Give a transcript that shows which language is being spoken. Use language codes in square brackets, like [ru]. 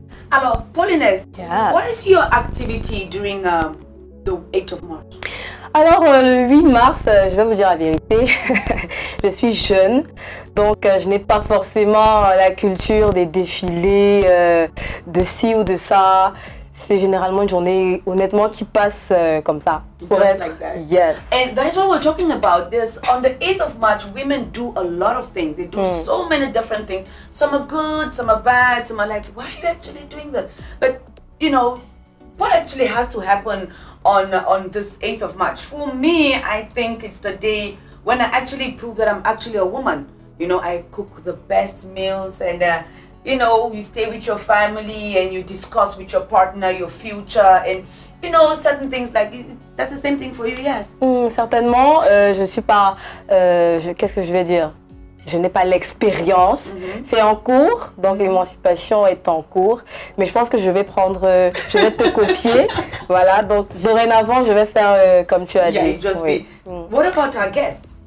[en] Alors, Paulinaise, what is your activity during the 8th of March? [fr] Alors, le 8 mars, je vais vous dire la vérité, je suis jeune, donc je n'ai pas forcément la culture des défilés, de ci ou de ça. c'est généralement une journée, honnêtement, qui passe comme ça. [en] Just like that. Yes. And that is what we're talking about. This on the 8th of March, women do a lot of things. They do so many different things. Some are good, some are bad, some are like, why are you actually doing this? But, you know, what actually has to happen on this 8th of March? For me, I think it's the day when I actually prove that I'm actually a woman. You know, I cook the best meals and, you know, you stay with your family and you discuss with your partner your future and, you know, certain things like, that's the same thing for you, yes? [fr] Certainement, je suis pas, qu'est-ce que je vais dire? Je n'ai pas l'expérience, c'est en cours, donc l'émancipation est en cours, mais je pense que je vais te copier, voilà, donc dorénavant je vais faire comme tu as dit. [en] Just be. What about our guests?